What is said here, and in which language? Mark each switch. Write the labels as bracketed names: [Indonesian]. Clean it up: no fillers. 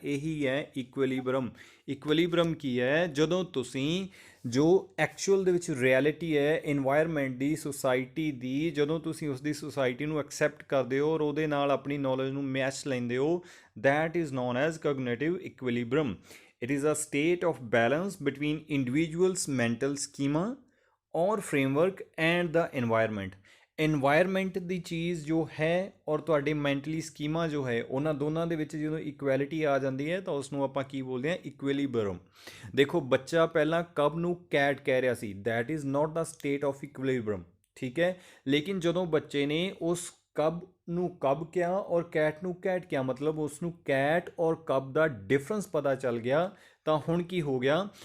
[Punjabi] ਇਹੀ ਹੈ ਇਕੁਇਲਿਬਰਮ। ਇਕੁਇਲਿਬਰਮ ਕੀ ਹੈ? ਜਦੋਂ ਤੁਸੀਂ ਜੋ ਐਕਚੁਅਲ ਦੇ ਵਿੱਚ ਰਿਐਲਿਟੀ ਹੈ ਇਨਵਾਇਰਮੈਂਟ ਦੀ, ਸੁਸਾਇਟੀ ਦੀ, ਜਦੋਂ ਤੁਸੀਂ ਉਸ ਦੀ ਸੁਸਾਇਟੀ ਨੂੰ ਐਕਸੈਪਟ ਕਰਦੇ ਹੋ ਔਰ ਉਹਦੇ ਨਾਲ ਆਪਣੀ ਨੌਲੇਜ ਨੂੰ ਮੈਚ ਲੈਂਦੇ ਹੋ, [English] that is known as cognitive equilibrium. It is a state of balance between individuals' mental schema or framework and the environment. [Punjabi] Environment ਦੀ ਚੀਜ਼ ਜੋ ਹੈ ਔਰ ਤੁਹਾਡੇ ਮੈਂਟਲੀ ਸਕੀਮਾ ਜੋ ਹੈ, ਉਹਨਾਂ ਦੋਨਾਂ ਦੇ ਵਿੱਚ ਜਦੋਂ ਇਕੁਐਲਿਟੀ ਆ ਜਾਂਦੀ ਹੈ ਤਾਂ ਉਸ ਨੂੰ ਆਪਾਂ ਕੀ ਬੋਲਦੇ ਹਾਂ? ਇਕੁਇਲਿਬਰਮ। ਦੇਖੋ ਬੱਚਾ ਪਹਿਲਾਂ ਕਬ ਨੂੰ ਕੈਟ ਕਹਿ ਰਿਹਾ ਸੀ, [English] that is not the state of equilibrium, [Punjabi] ਠੀਕ ਹੈ। ਲੇਕਿਨ ਜਦੋਂ ਬੱਚੇ ਨੇ ਉਸ ਕਬ ਨੂੰ ਕਬ ਕਿਹਾ ਔਰ ਕੈਟ ਨੂੰ ਕੈਟ ਕਿਹਾ, ਮਤਲਬ ਉਸ ਨੂੰ ਕੈਟ ਔਰ ਕਬ ਦਾ ਡਿਫਰੈਂਸ ਪਤਾ ਚੱਲ ਗਿਆ, ਤਾਂ ਹੁਣ ਕੀ ਹੋ ਗਿਆ?